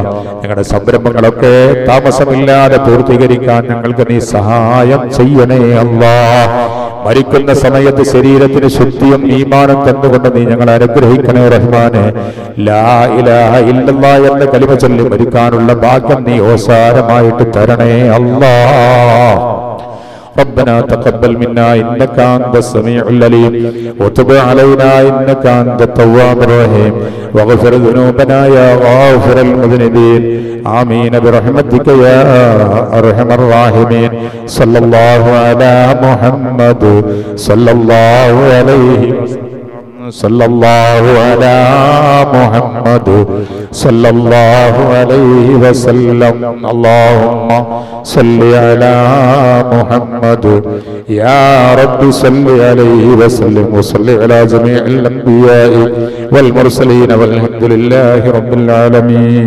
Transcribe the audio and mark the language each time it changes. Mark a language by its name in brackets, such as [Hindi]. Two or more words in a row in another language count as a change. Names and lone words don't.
[Malayalam] ഞങ്ങളുടെ സംരംഭങ്ങളൊക്കെ താമസമില്ലാതെ പൂർത്തീകരിക്കാൻ ഞങ്ങൾക്ക് നീ സഹായം ചെയ്യണേ അല്ലാഹ്. മരിക്കുന്ന സമയത്ത് ശരീരത്തിന് ശുദ്ധിയും ഈമാനും തന്നുകൊണ്ട് നീ ഞങ്ങളെ അനുഗ്രഹിക്കണേ റഹ്മാനെ. [Arabic] لا إله إلا الله [Malayalam] എന്ന കലിമ ചൊല്ലി മരിക്കാനുള്ള ഭാഗ്യം നീ ഓസാരമായിട്ട് തരണേ അല്ലാഹ്. [Arabic] ربنا تقبل منا إنك أنت السميع العليم وتب علينا إنك أنت التواب الرحيم واغفر ذنوبنا يا غافر المذنبين آمين برحمتك يا أرحم الراحمين. صلى الله على محمد صلى الله عليه وسلم. صلى الله على محمد صلى الله عليه وسلم. اللهم صل على محمد يا ربي صل عليه وسلم وصل على جميع الأنبياء والمرسلين والحمد لله رب العالمين.